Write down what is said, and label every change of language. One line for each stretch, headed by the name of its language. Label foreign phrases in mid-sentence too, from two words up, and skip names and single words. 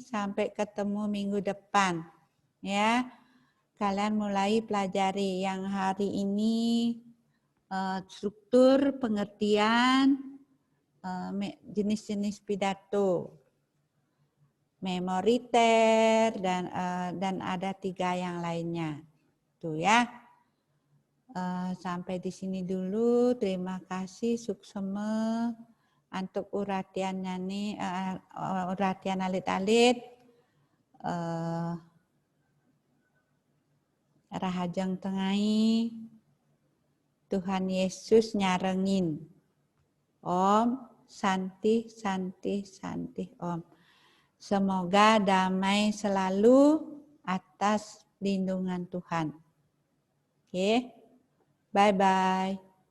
Indonesian: Sampai ketemu minggu depan. Ya, kalian mulai pelajari yang hari ini struktur pengertian jenis-jenis pidato. Memoriter dan ada 3 yang lainnya. Tuh ya. Sampai di sini dulu. Terima kasih suksema untuk uratiannya nih,
Balinese: uratian alit-alit. Rahajeng tengai. Tuhan Yesus nyarengin.
Sanskrit: Om, santi, santi, santi, Om.
Indonesian: Semoga damai selalu atas lindungan Tuhan.
English: Oke, bye-bye.